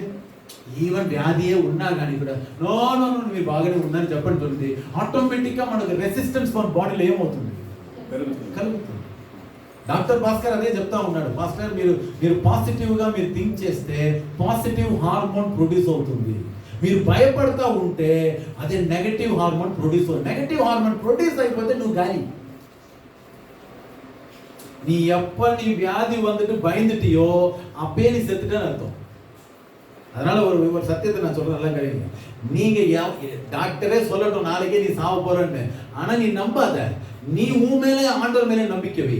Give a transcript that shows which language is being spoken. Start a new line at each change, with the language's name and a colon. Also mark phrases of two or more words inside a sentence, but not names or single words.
Telugu: ఈవెన్ వ్యాధియే ఉన్నా కానీ కూడా నో మీరు బాగానే ఉందని చెప్పండి చూడండి, ఆటోమేటిక్గా మనకు రెసిస్టెన్స్ మన బాడీలో ఏమవుతుంది? కలుగుతుంది. డాక్టర్ భాస్కర్ అదే చెప్తా ఉన్నాడు, భాస్కర్ మీరు పాజిటివ్గా మీరు థింక్ చేస్తే
English: positive hormone produce
Telugu: అవుతుంది. మీరు భయపడతా ఉంటే అదే
English: negative hormone produce
Telugu: అవుతుంది.
English: negative hormone produce
Telugu: అయిపోతే నువ్వు గాలి.
Tamil: நீ எப்ப நீ வியாதி வந்துட்டு பயந்துட்டியோ அப்பயே நீ செத்துட்டேன்னு அர்த்தம். அதனால ஒரு சத்தியத்தை நான் சொல்றேன், நல்லா கிடையாது. நீங்க டாக்டரே சொல்லட்டும் நாளைக்கே நீ சாவ போறன்னு, ஆனா நீ நம்பாத. நீ உன் மேலே ஆண்டவர் மேலே நம்பிக்கை வை.